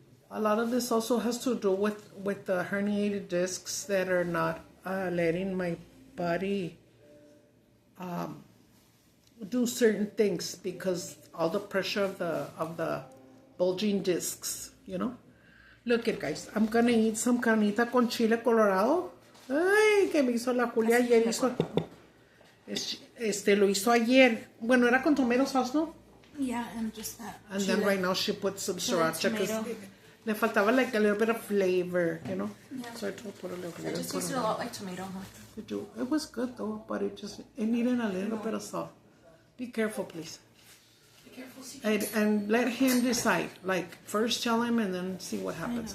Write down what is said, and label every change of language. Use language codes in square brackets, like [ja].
[en] A lot of this also has to do with the herniated discs that are not letting my body do certain things, because all the pressure of the bulging discs, you know. Look it, guys. I'm gonna eat some [es] carnita con chile colorado. Ay, que me hizo la Julia ayer. Lo hizo ayer. Bueno, era con [en] tomato sauce, [es] ¿no? [en] Yeah, and just that. And chile. Then right now she put some sriracha, because [es] le faltaba [en] like a little bit of flavor, you know. Yeah. So I told her put a little bit. It just tasted a lot like tomato, huh? It was good though, but it needed a little bit of salt. Be careful, please. And let him decide. Like, first tell him and then see what happens.